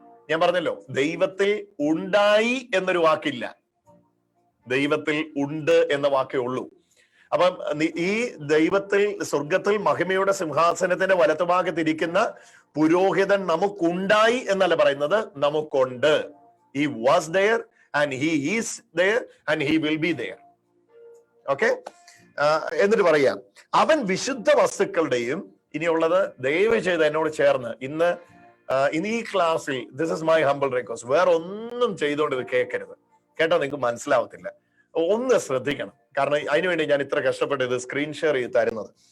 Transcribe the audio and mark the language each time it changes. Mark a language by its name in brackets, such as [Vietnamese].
[Malayalam] ഞാൻ പറഞ്ഞല്ലോ, ദൈവത്തിൽ ഉണ്ടായി എന്നൊരു വാക്കില്ല, ദൈവത്തിൽ ഉണ്ട് എന്ന വാക്കേ ഉള്ളൂ. അപ്പം ഈ ദൈവത്തിൽ, സ്വർഗത്തിൽ മഹിമയുടെ സിംഹാസനത്തിന്റെ വലത്തുഭാഗത്തിരിക്കുന്ന പുരോഹിതൻ നമുക്കുണ്ടായി എന്നല്ല പറയുന്നത്, നമുക്കുണ്ട്. [English] He was there and he is there and he will be there. [Malayalam] Okay, എന്നിട്ട് പറയാം, അവൻ വിശുദ്ധ വസ്തുക്കളുടെയും, ഇനിയുള്ളത് ദയവ് ചെയ്ത് എന്നോട് ചേർന്ന് ഇന്ന് ഈ ക്ലാസ്സിൽ, [English] this is my humble request, [Malayalam] വേറെ ഒന്നും ചെയ്തുകൊണ്ട് ഇത് കേൾക്കരുത് കേട്ടോ, നിങ്ങൾക്ക് മനസ്സിലാവത്തില്ല. ഒന്ന് ശ്രദ്ധിക്കണം, കാരണം അതിനുവേണ്ടി ഞാൻ ഇത്ര കഷ്ടപ്പെട്ട് ഇത് സ്ക്രീൻ ഷെയർ ചെയ്ത് തരുന്നത്.